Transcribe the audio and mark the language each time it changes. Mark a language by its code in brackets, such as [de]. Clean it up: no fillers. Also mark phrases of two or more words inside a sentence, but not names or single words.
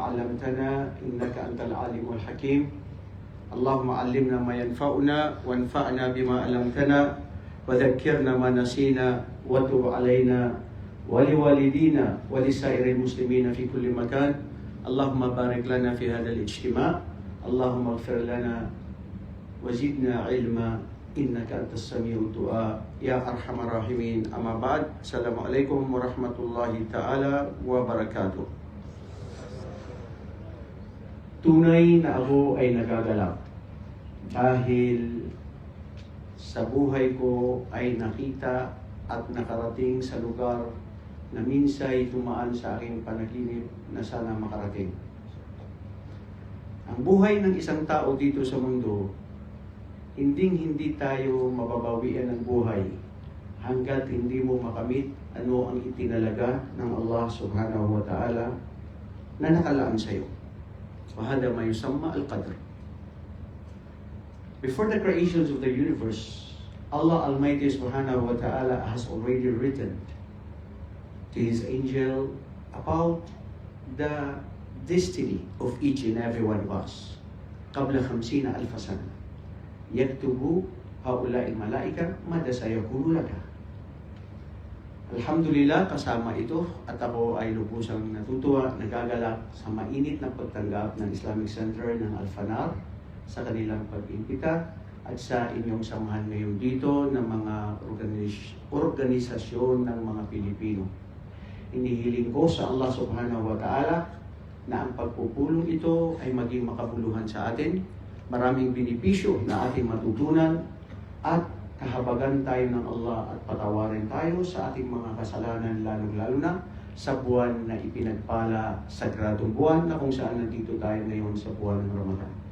[ar] علمتنا إنك أنت العالم الحكيم اللهم علمنا ما ينفعنا وانفعنا بما علمتنا وذكرنا ما نسينا وتب علينا ولوالدينا ولسائر المسلمين في كل مكان اللهم بارك لنا في هذا الاجتماع اللهم اغفر لنا وزدنا علما إنك أنت السميع الدعاء يا أرحم الراحمين أما بعد السلام عليكم ورحمة الله تعالى وبركاته. [tl] Tunay na ako ay nagagalak dahil sa buhay ko ay nakita at nakarating sa lugar na minsay tumaan sa aking panaginip na sana makarating. Ang buhay ng isang tao dito sa mundo, hindi tayo mababawian ng buhay hanggat hindi mo makamit ano ang itinalaga ng Allah [ar] سبحانه وتعالى [tl] na nakalaan sa iyo. [ar] وهذا ما يسمى القدر. [en] Before the creations of the universe, Allah Almighty [ar] سبحانه وتعالى [en] has already written to His angel about the destiny of each and every one of us. [ar] قبل 50,000 سنة يكتب هؤلاء الملائكة ماذا سيكون لك. Alhamdulillah, [tl] kasama ito at ako ay lubusang natutuwa, nagagalak sa mainit na pagtanggap ng Islamic Center ng Al-Fanar sa kanilang pag-imbita at sa inyong samahan ngayon dito ng mga organisasyon ng mga Pilipino. Inihiling ko sa Allah [ar] سبحانه وتعالى [tl] na ang pagpupulong ito ay maging makabuluhan sa atin, maraming benepisyo na ating matutunan at kahabagan tayo ng Allah at patawarin tayo sa ating mga kasalanan, lalong-lalo na sa buwan na ipinagpala, sagradong buwan na kung saan nandito tayo ngayon sa buwan ng Ramadan.